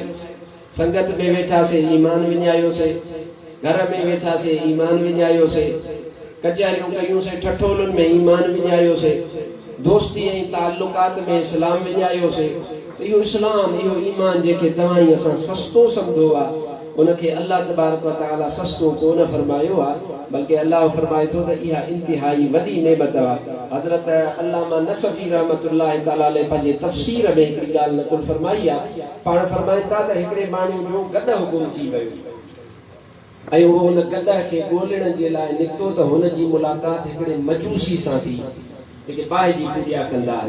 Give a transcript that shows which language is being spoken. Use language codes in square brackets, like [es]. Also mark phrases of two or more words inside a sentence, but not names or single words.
[sd] संगत में वेठासीं, ईमान विञायोसीं। घर में वेठासीं, ईमान विञायोसीं। कचहरियूं कयूंसीं, ठठोलुनि में ईमान विञायोसीं। दोस्ती ऐं ताल्लुकात में इस्लाम विञायोसीं। इहो इस्लाम, इहो ईमान जेके तव्हां ई असां सस्तो सम्झो आहे, उनखे अल्लाह [ar] تبارك وتعالى [sd] सस्तो कोन फरमायो आहे, बल्कि अल्लाह फरमाए थो त इहा इंतिहाई वॾी नेमत आहे। हज़रत अल्लामा नसफ़ी [ar] رحمة الله تعالى عليه [sd] पंहिंजे तफ़सीर में हिकिड़ी ॻाल्हि नक़ुल फरमाई आहे। पाण फरमाइनि था त हिकिड़े माण्हू जो गॾु गुम थी वियो ऐं उहो हुन गॾ खे ॻोल्हण जे लाइ निकितो त हुनजी मुलाक़ात हिकिड़े मजूसी सां थी, जेके बाहि जी पूॼा कंदा आहिनि।